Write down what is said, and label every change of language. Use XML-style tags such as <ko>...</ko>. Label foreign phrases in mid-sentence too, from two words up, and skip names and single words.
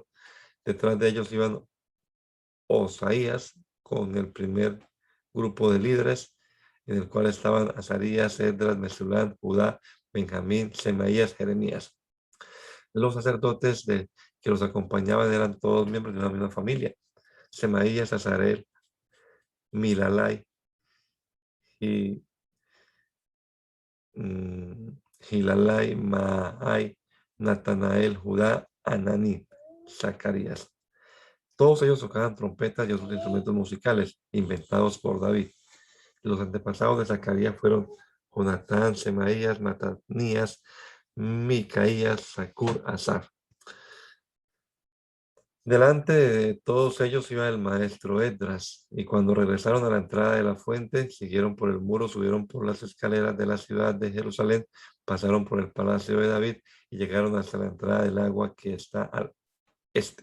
<es>Detrás de ellos iban Osaías con el primer grupo de líderes, en el cual estaban Azarías, Esdras, Mesulán, Judá, Benjamín, Semaías, Jeremías. Los sacerdotes que los acompañaban eran todos miembros de una misma familia. Semaías, Azarel, Milalai y Gilalai, Maai, Natanael, Judá, Ananí, Zacarías. Todos ellos tocaban trompetas y otros instrumentos musicales inventados por David. Los antepasados de Zacarías fueron Jonatán, Semaías, Matanías, Micaías, Zacur, Asaf. Delante de todos ellos iba el maestro Esdras, y cuando regresaron a la entrada de la fuente, siguieron por el muro, subieron por las escaleras de la ciudad de Jerusalén, pasaron por el palacio de David y llegaron hasta la entrada del agua que está al este.</es>